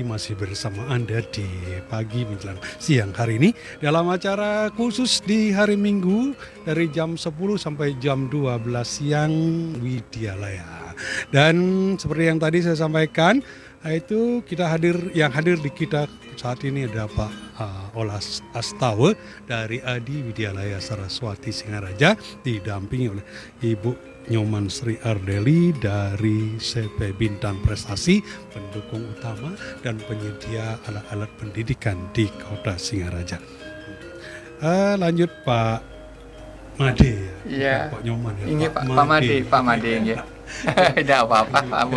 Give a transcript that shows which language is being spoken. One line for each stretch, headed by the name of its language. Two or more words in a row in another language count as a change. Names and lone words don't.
Indonesian: masih bersama Anda di pagi menjelang siang hari ini dalam acara khusus di hari Minggu dari jam 10 sampai jam 12 siang Widyalaya. Dan seperti yang tadi saya sampaikan, itu yang hadir di kita saat ini ada Pak Olas Astawa dari Adi Widyalaya Saraswati Singaraja didampingi oleh Ibu Nyoman Sri Ardeli dari CP Bintang Prestasi, pendukung utama dan penyedia alat-alat pendidikan di Kota Singaraja. Lanjut Pak Made ya. Pak Nyoman ya. Ini Pak Made ya. Tidak apa-apa, Pak Abung.